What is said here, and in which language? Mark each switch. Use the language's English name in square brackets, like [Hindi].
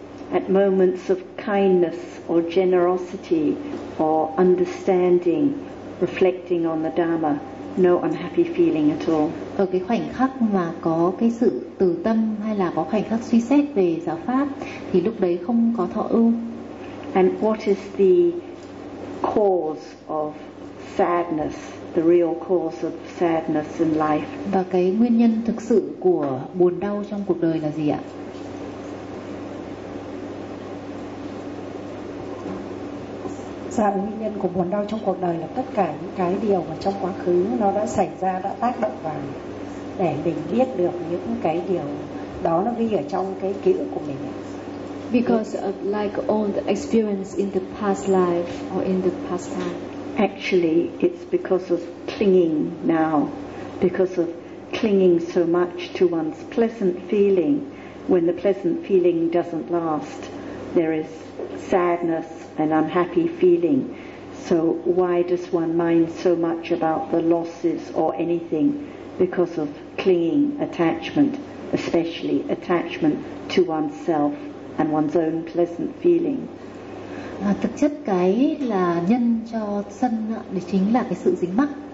[English] At moments of kindness or generosity or understanding, reflecting on the Dharma, no unhappy feeling at all. [Vietnamese] Ở cái khoảnh khắc mà có cái sự từ tâm hay là có khoảnh khắc suy xét về giáo pháp thì lúc đấy không có thọ ưu. [English] And what is the cause of sadness, the real cause of sadness in life? [Vietnamese] Và cái nguyên nhân thực sự của buồn đau trong cuộc đời là gì ạ? Dạ, nguyên nhân của buồn đau trong cuộc đời là tất cả những cái điều mà trong quá khứ nó đã xảy ra, đã tác động vào, để mình biết được những cái điều đó nó ghi ở trong cái ký ức của mình. [English] Because of like all the experience in the past life or in the past time. Actually, it's because of clinging now, because of clinging so much to one's pleasant feeling. When the pleasant feeling doesn't last, there is sadness, an unhappy feeling. So why does one mind so much about the losses or anything? Because of clinging, attachment, especially attachment to oneself and one's own pleasant feeling. [Vietnamese] Và thực chất cái là nhân cho sân đó chính là cái sự dính mắc.